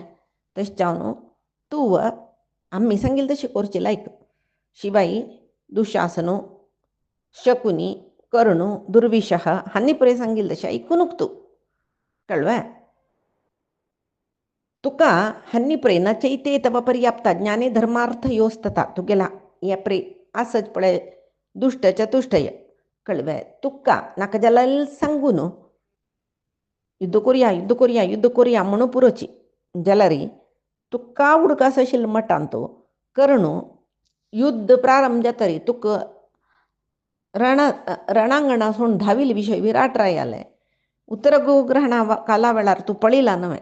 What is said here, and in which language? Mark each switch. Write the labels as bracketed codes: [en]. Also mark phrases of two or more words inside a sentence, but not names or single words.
[kok] तशें जावन तूं आमी सांगिल्लें तशें करचें लायक शिवाई दुशासनू शकुनी कर्णू दुर्विशह हांणी पळय सांगिल्लें तशें आयकूनूक तूं कळ्ळें. तुका हांणी पळय [sa] न चैते तव पर्याप्ता ज्ञाने धर्मार्थ योस्तता [kok] तुगेला हे पळय आसच पळय दुष्ट चतुष्टय कळ्ळें. तुका नाका जाल्यार सांगून युद्ध कोरया म्हणून पुरोची जाल्यार तुका उडकास आशिल्लो मठान तो कर्णू युद्ध प्रारंभ जातरी तुका रणांगणा सोडून धाविल्ले विशय विराट रायाले उत्तर गोग्रहणा काला वेळार तूं पळयला न्हय.